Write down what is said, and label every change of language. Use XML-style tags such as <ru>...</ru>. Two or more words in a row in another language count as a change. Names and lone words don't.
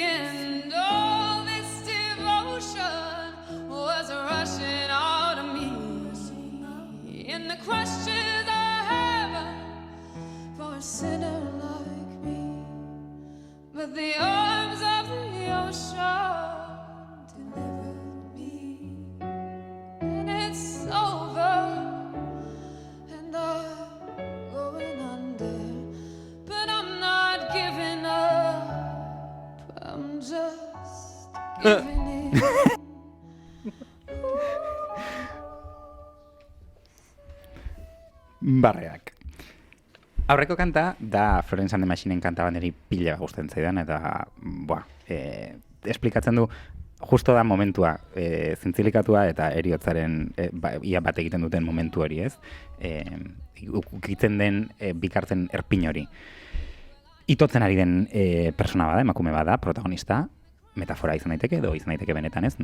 <en>and all this devotion was rushing out of me, in the questions of heaven for a sinner like me, but the arms of the ocean delivered me, and it's over. Going under, but I'm not giving up, I'm just giving in.</en> <eu>Barreak. Aurreko kanta da Florence and the Machinen kanta bat niri pila gustatzen zaidan, eta, esplikatzen du, justo da momentua, zintzilikatua eta eriotzaren ia bat egiten duten momentu hori, ez? Ukitzen den bikartzen erpin hori. Itotzen ari den persona bada, emakume bada, protagonista, metafora izan daiteke, edo izan daiteke benetan, ez?</eu>